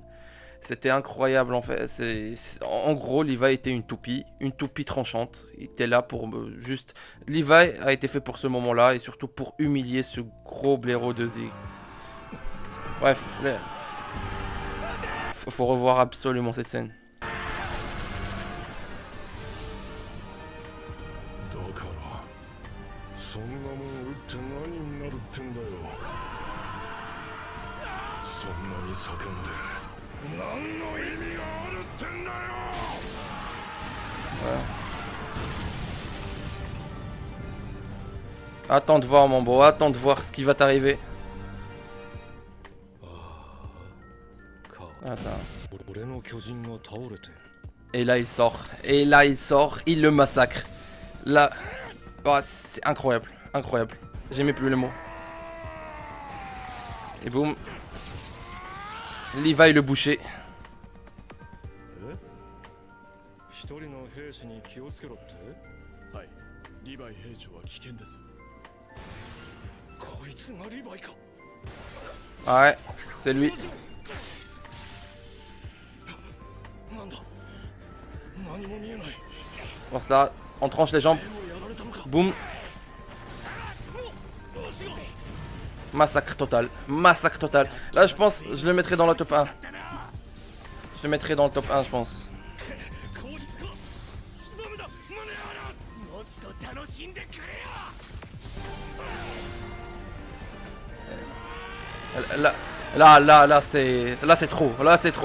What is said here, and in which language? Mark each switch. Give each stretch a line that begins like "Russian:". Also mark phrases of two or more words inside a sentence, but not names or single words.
French: C'était incroyable en fait. En gros, Levi était une toupie tranchante. Il était là pour juste. Levi a été fait pour ce moment-là et surtout pour humilier ce gros blaireau de Zig. Bref, faut revoir absolument cette scène.
Japanese: だからそんなもん打って何になるってんだよ。そんなに叫んで何の意味があるってんだよ。
French: Ouais. Attends de voir mon beau, attends de voir ce qui va t'arriver. Attends.
Japanese: 俺の巨人が倒れて
French: Et là il sort. Et là il sort, il le massacre. Là, oh, c'est incroyable, incroyable. J'ai même plus le mot. Et boum. Levi le boucher.
Japanese: 一人の兵士に気をつけろって。はい、リヴァイ兵長は危険です。こいつがリヴァイか。
French: Ouais, c'est lui.
Japanese: なんだ、何も見えない。
French: Bon, ça, on tranche les jambes.
Japanese: もうやられたのか。
French: Boum. Massacre total. Massacre total. Là, je pense, je le mettrai dans le top 1. Je le mettrai dans le top 1, je pense. Là, c'est trop. Là, c'est trop.